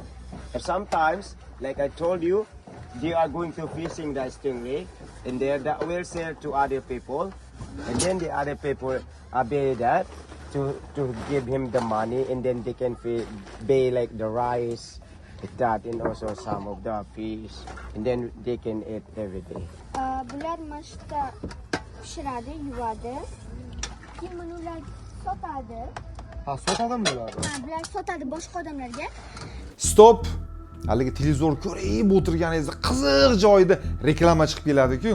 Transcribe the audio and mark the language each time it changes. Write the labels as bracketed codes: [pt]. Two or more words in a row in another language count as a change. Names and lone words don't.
[en] And sometimes, like I told you, they are going to fishing the stingray, and that will sell to other people, and then the other people pay that to give him the money, and then they can pay like the rice, like that, and also some of the fish, and then they can eat every day. [uz] Bular mashta pishiradi, yuvadi. Keyin buni ular sotadi. Ha, sotadimi bular? Ha, bular sotadi boshqa odamlarga. Stop. Haligi televizor ko'rib o'tirganingizda qiziq joyda reklama chiqib keladi-ku.